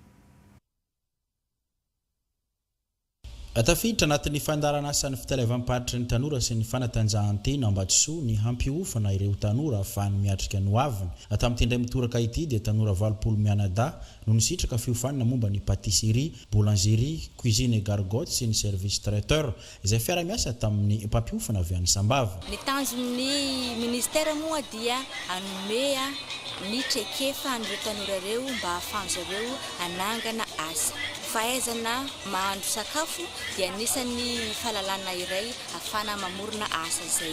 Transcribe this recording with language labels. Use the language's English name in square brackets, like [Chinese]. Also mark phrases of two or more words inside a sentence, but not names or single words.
[Malagasy] Tafiditra anatin'ny fandarana asan'ny fitalevam-patry ny tanora sy ny fanatanjahantena Ambatsoa ny hampiofana ireo tanora ahafahany miatrika ny hoaviny. Tamin'ity indray mitoraka ity dia tanora 20 mianadahy no nisitraka fiofanana momba ny patisserie, [French] boulangerie, cuisine et gargote [Malagasy] sy ny [French] service traiteur [Malagasy] izay fiara-miasa tamin'ny mpampiofana avy any Sambava. Ny tanjon'ny ministera moa dia hanome ny traikefa an'ireo tanora ireo mba ahafahan'zareo hanangana asa. Fahaizana mahandro sakafo dia anisan'ny fahalalana iray ahafana mamorona asa zay.